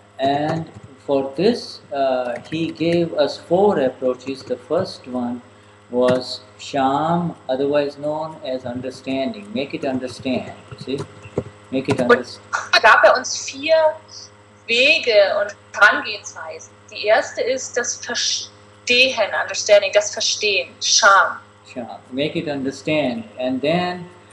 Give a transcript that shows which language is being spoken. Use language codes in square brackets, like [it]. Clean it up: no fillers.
[en] And for this, he gave us 4 approaches. The first one was Sham, otherwise known as understanding. Make it understand. See? Make it understand. [de] Und da gab uns 4 Wege und Herangehensweisen. Die erste ist das Verstehen, Understanding, das Verstehen, Sham. [en] Make it understand, and then